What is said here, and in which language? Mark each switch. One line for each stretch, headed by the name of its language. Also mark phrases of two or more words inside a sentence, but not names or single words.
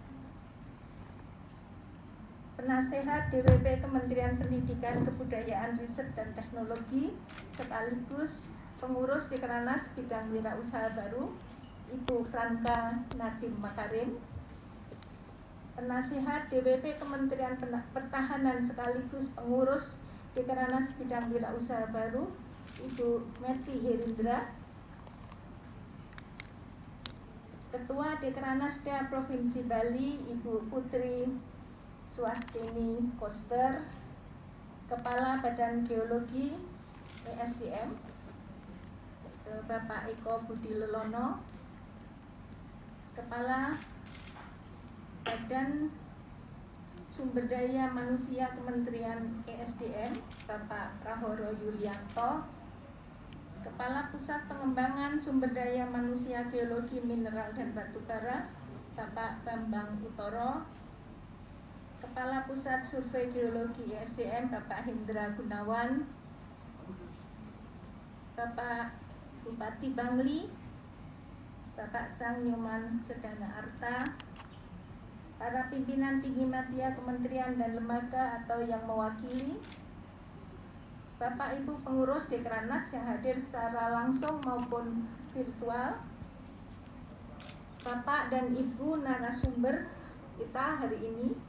Indonesian: Penasehat DWP Kementerian Pendidikan, Kebudayaan, Riset dan Teknologi sekaligus pengurus Dekranas Bidang Wirausaha Baru Ibu Franka Nadim Makarim, Penasehat DWP Kementerian Pertahanan sekaligus pengurus Dekranas Bidang Wirausaha Baru Ibu Meti Herindra, Ketua Dekranasda Provinsi Bali Ibu Putri Swastini Koster, Kepala Badan Geologi ESDM Bapak Eko Budi Lelono, Kepala Badan Sumber Daya Manusia Kementerian ESDM Bapak Rahoro Yulianto, Kepala Pusat Pengembangan Sumber Daya Manusia Geologi Mineral dan Batubara Bapak Bambang Utoro, Kepala Pusat Survei Geologi ESDM Bapak Hendra Gunawan, Bapak Bupati Bangli Bapak Sang Nyoman Sedana Arta, para pimpinan tinggi media kementerian dan lembaga atau yang mewakili, Bapak Ibu pengurus Dekranas yang hadir secara langsung maupun virtual, Bapak dan Ibu narasumber kita hari ini,